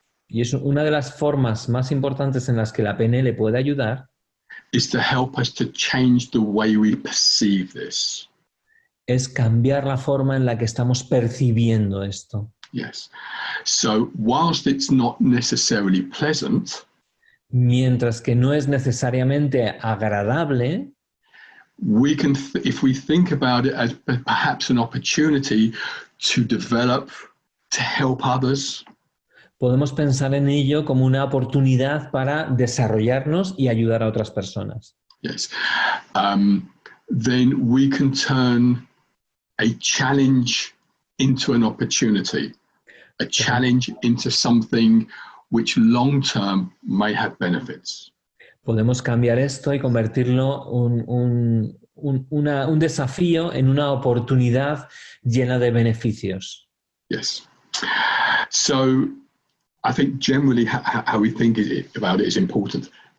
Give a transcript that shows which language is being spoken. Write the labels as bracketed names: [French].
[Spanish] y es una de las formas más importantes en las que la PNL puede ayudar [English] is to help us to change the way we perceive this. [Spanish] Es cambiar la forma en la que estamos percibiendo esto. [English] Yes. So whilst it's not necessarily pleasant, [Spanish] mientras que no es necesariamente agradable, [English] we can, if we think about it as perhaps an opportunity to develop, to help others, [Spanish] podemos pensar en ello como una oportunidad para desarrollarnos y ayudar a otras personas. [English] Yes. Then we can turn a challenge into an opportunity, a challenge into something which long term may have benefits. [Spanish] Podemos cambiar esto y convertirlo un desafío en una oportunidad llena de beneficios. [English] Yes. So I think generally how we think about it is important.